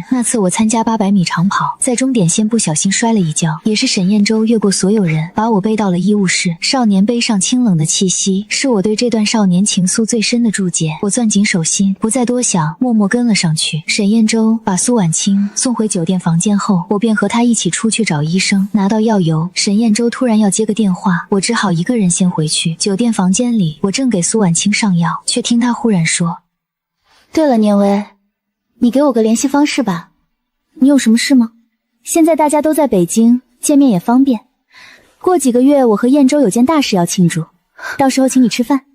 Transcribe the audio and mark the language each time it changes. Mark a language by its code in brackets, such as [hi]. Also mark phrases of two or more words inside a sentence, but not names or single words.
[zh] 那次我参加800米长跑，在终點線不小心摔了一跤，也是沈燕洲越過所有人，把我背到了醫務室。少年背上清冷的氣息，是我對這段少年情愫最深的注解。我攥緊手心，不再多想，默默跟了上去。沈燕洲把蘇婉清送回酒店房间後，我便和他一起出去找醫生。拿到藥油，沈燕洲突然要接個電話，我只好一個人先回去。酒店房間裡，我正給蘇婉清上藥，卻聽他忽然說： 对了，年薇，你給我個聯繫方式吧。你有什麼事嗎？現在大家都在北京，見面也方便。過幾個月我和燕洲有件大事要慶祝，到時候請你吃飯。